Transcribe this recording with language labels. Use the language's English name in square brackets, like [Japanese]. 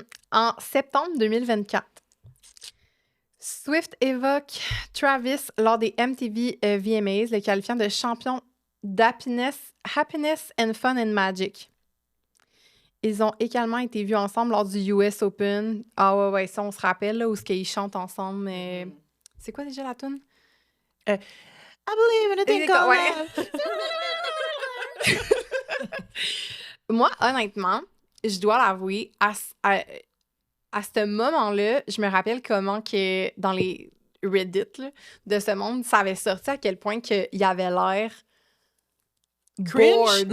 [French] En septembre 2024, Swift évoque Travis lors des MTV VMAs, le qualifiant de champion d' [English] Happiness and Fun and Magic. [French] Ils ont également été vus ensemble lors du US Open. Ah ouais, ça, on se rappelle, là, où ils chantent ensemble. C'est quoi déjà la tune? [English] I believe in a thing called love. [French] Moi, honnêtement, je dois l'avouer, à ce moment-là, je me rappelle comment que dans les Reddit là, de ce monde, ça avait sorti à quel point qu'il y avait l'air [English] cringe? Bored.